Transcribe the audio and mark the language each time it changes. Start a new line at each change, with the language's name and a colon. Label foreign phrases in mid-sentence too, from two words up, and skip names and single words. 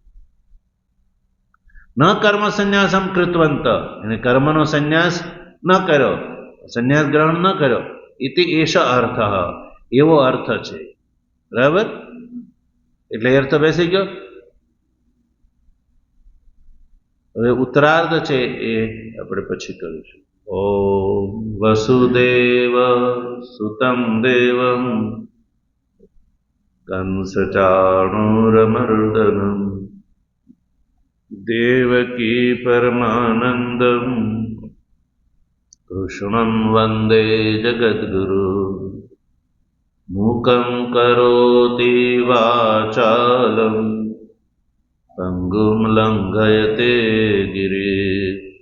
Sanskrit: ન કર્મ સંન્યાસમ કૃતવંત,
Gujarati: એને કર્મનો સંન્યાસ ન કર્યો, સંન્યાસ ગ્રહણ ન કર્યો.
Sanskrit: ઇતિ એષ અર્થ,
Gujarati: એવો અર્થ છે. બરાબર? એટલે અર્થ બેસી ગયો. હવે ઉત્તરાર્ધ છે એ આપણે પછી કરીશું.
Sanskrit: ॐ वसुदेव सुतं देवं कंसचाणूरमर्दनं देवकी परमानन्दं कृष्णं वन्दे जगद्गुरु मूकं करोति वाचालं पङ्गुं लङ्घयते गिरिं